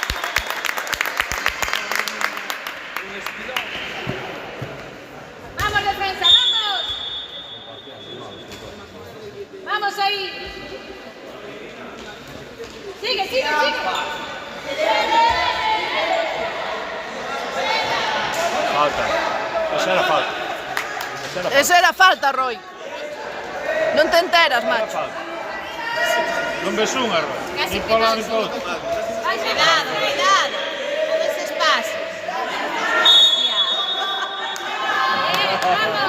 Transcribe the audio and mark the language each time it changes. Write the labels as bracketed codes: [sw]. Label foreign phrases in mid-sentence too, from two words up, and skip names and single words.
[es] ¡Vamos, defensa, vamos! ¡Vamos ahí! ¡Sigue, sigue, sigue! Falta. Esa era falta. [gl] Esa era falta, Roy. Non te enteras, macho. Falta. Non ves unha, Roy. Casi Ni por lá, ni por penalti. outro. [es] Cuidado, cuidado. Con ese espacio. Vamos.